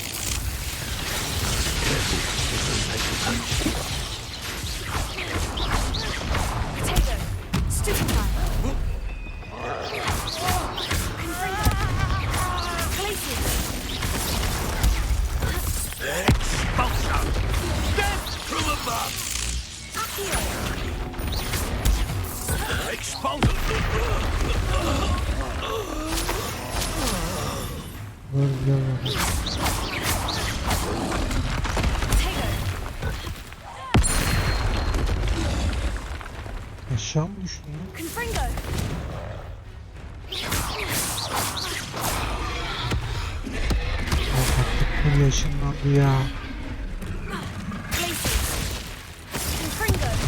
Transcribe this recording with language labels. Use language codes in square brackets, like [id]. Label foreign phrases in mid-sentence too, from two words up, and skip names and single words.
[en] Potato! Stupefy! Glacier! Expulso! Death from above! Accio! Expulso! [tr] Aşağı mı düştün lan? [en] Confringo! [tr] Baktık bu yaşınlandı ya. [en] Glacier! Confringo!